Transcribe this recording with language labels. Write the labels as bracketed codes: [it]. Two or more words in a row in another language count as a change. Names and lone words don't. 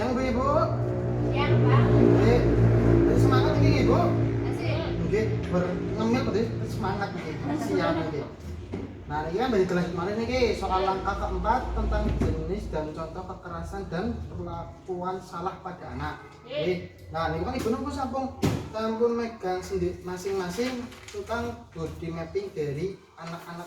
[jv] nggih, Bu. [id] Siang, Pak. [jv] Nggih. Semangat iki nggih, Bu. [id] Masih. Nggih, ngemil berarti semangat nggih. Siap nggih. Nah, ini kan balik kelas kemarin nih soal langkah keempat tentang jenis dan contoh kekerasan dan perlakuan salah pada anak. Nah, ini kan ibu nunggu sampun megang sendiri masing-masing tentang [en] body mapping [id] dari anak-anak.